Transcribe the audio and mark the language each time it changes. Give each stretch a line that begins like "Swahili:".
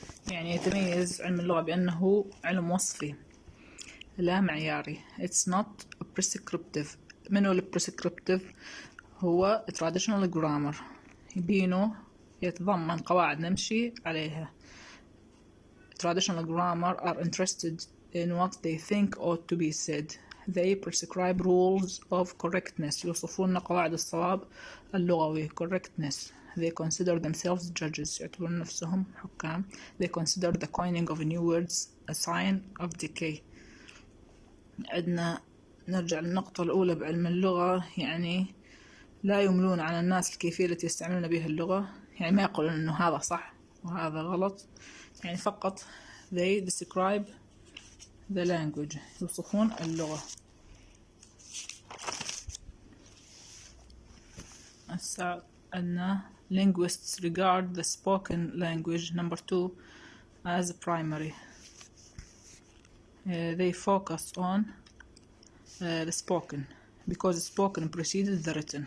Arabic: يعني يتميز علم اللغة بأنه علم وصفي لا معياري.
English: It's not prescriptive.
Arabic: منو الprescriptive؟ هو traditional grammar، يبينه يتضمن قواعد نمشي عليها.
English: Traditional grammar are interested in what they think ought to be said. They prescribe rules of correctness.
Arabic: يوصفون قواعد الصواب اللغوي correctness.
English: They consider themselves judges.
Arabic: يعتبرون نفسهم حكام.
English: They consider the coining of new words a sign of decay.
Arabic: عندنا نرجع للنقطة الأولى بعلم اللغة، يعني لا يملون على الناس الكيفية التي يستعملون بها اللغة. يعني ما يقولون إنه هذا صح وهذا غلط، يعني فقط
English: they describe the language،
Arabic: يوصفون اللغة. هسه عندنا
English: linguists regard the spoken language number 2 as primary. They focus on the spoken because spoken preceded the written.